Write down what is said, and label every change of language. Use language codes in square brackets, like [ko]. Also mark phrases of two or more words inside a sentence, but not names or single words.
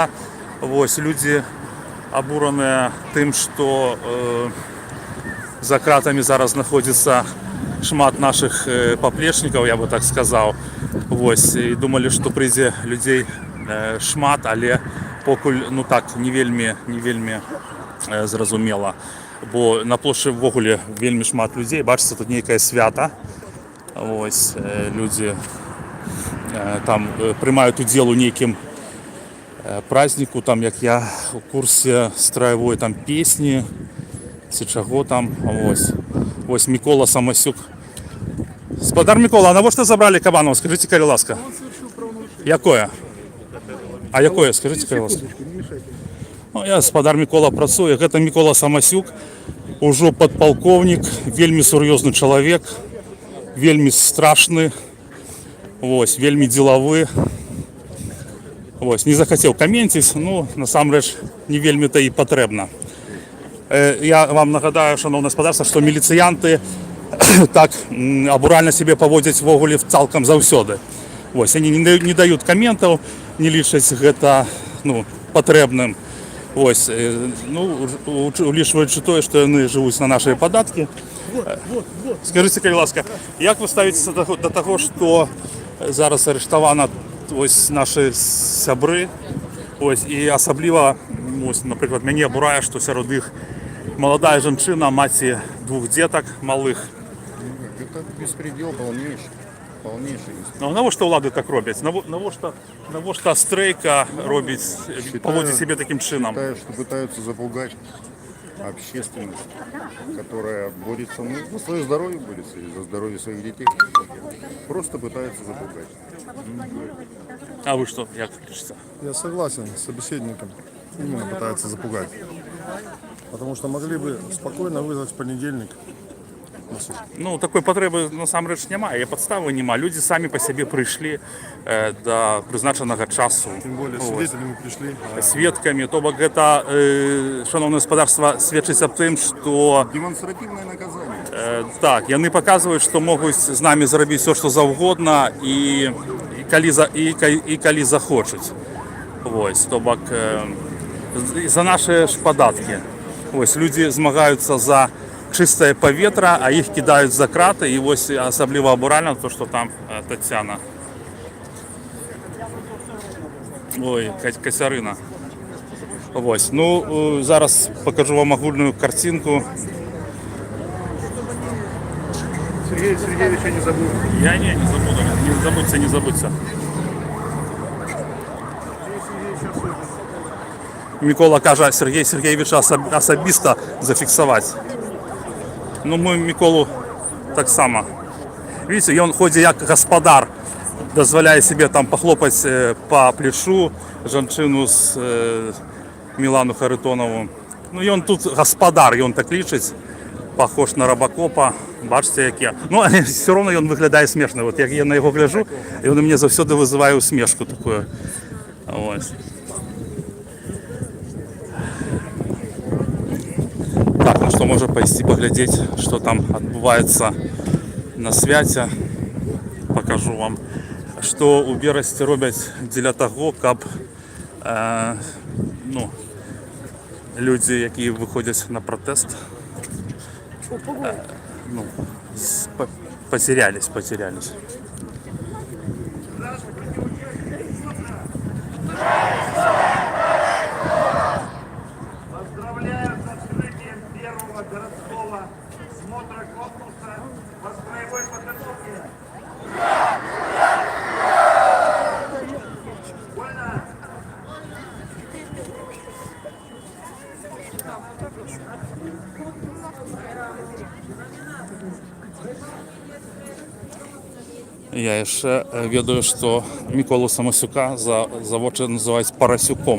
[uk] Ось люди обурені тим, що за кратами зараз знаходиться шмат наших поплечників, я би так сказав. Ось, і думали, що прийде людей шмат, але покуль, ну так, не вельми зрозуміло. Бо на площі ввогуле вельми шмат людей, бачите, тут некое свято. Ось, люди там приймають уділ у неким празднику, там, як я у курсі строєвої там пісні, чи чого там, ось. Ось Микола Самосюк. Господар Микола, а навіщо забрали Кабанова? Скажіть, будь ласка. [be] Якое? А якое? [uk] Скажіть, будь ласка. Ну, я господар Микола працює. [be] Гэта Микола Самосюк, ужо подполковник, вельми сур'ёзны чалавек, вельми страшны, ось, вельми деловы. Ось, [ru] не захотел комментить, [be] ну, насамрэч, не вельми-то і патрэбна. [uk] Я вам нагадаю, шановне господарство, що міліціянти так абурально себе поводять ввогуле цалкам заўсёды. [be] Ось, они не дають коментів, не лічаць гэта, ну, патрэбным. Ось, ну, улічваючи тое, што яны жывуць на нашыя падаткі. Скажыце, калі ласка, як вы ставіцеся да таго, што зараз арыштавана ось нашы сябры, ось, і асабліва, ось, напрыклад, мяне абурае, што сярод іх маладая жанчына, маці двух дзетак малых. [ru] Это беспредел полнейший. [be] Ну, навошта ўлады так робяць? Навошта стрейка робіць, [uk] поводить себе таким чином? [ru] Считаю, что пытаются запугать общественность, которая борется, ну, за свое здоровье борется и за здоровье своих детей. Просто пытаются запугать. А вы что, [be] як лічыце? [ru] Я согласен с собеседником. Именно пытаются запугать. Потому что могли бы спокойно вызвать в понедельник. [be] Ну, такой патрэбы насамрэч няма, і падставы няма. Людзі самі па сябе прыйшлі да прызначанага часу. [ru] Тем более свидетелями пришли. [be] Сведкамі, то бок гэта, шановнае гаспадарства, сведчыць аб тым, што [ru] Демонстративное наказание. [be] так, яны паказваюць, што могуць з намі зрабіць все, што заўгодна і калі захочуць. Вось, то бок за нашыя ж падаткі. Вось, людзі змагаюцца за чистое паветра, а іх кидаюць за краты, і вось асабліва абуральна то, што там Тацяна. Ой, Косярина. Вось, ну, зараз покажу вам агульную картинку. [ru] Сергей Сергеевича не забыл. Я не забудь. Не забудься. [uk] Микола каже, Сергія Сергійовича особисто зафіксувати. Ну, [be] мы Миколу так само. [ru] Видите, он ходит как господар, дозволяет себе там похлопать по плечу женщину с Милану Харитонову. Ну, и он тут господар, и он так лічить. похож на Робокопа. [uk] Бачите, як я. Ну, все одно він виглядає смішно. От як я на його гляжу, і він мені завжди визиває усмішку таку. Ось. Так, ну що, може пойти поглядеть, що там відбувається на святі. Покажу вам, що у Бересті роблять для того, щоб ну, люди, які виходять на протест, ну, [ru] потерялись. Поздравляю с открытием первого городского смотра конкурса по строевой подготовке. Вольно! [uk] Я ще ведаю, що Миколу Самосюка заводчик називають Парасюком.